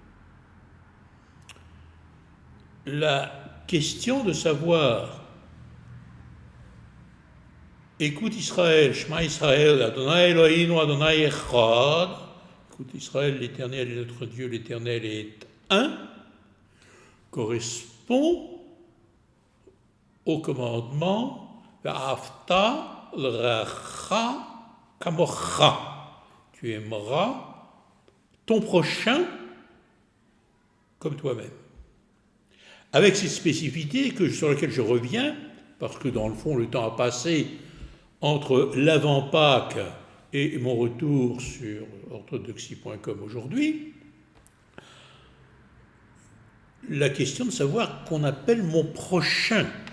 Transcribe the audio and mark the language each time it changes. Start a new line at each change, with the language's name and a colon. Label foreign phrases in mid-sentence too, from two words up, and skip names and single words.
French: La question de savoir écoute Israël,
Hebrew: שמע ישראל, אדוני אלוהינו, אדוני אחד.
French: Écoute Israël, l'Éternel est notre Dieu, l'Éternel est un, correspond au commandement
Hebrew: ואהבת לרעך כמוך.
French: Tu aimeras ton prochain comme toi-même. Avec cette spécificité sur laquelle je reviens, parce que dans le fond, le temps a passé entre l'avant-Pâques et mon retour sur orthodoxie.com aujourd'hui, la question de savoir qu'on appelle mon prochain.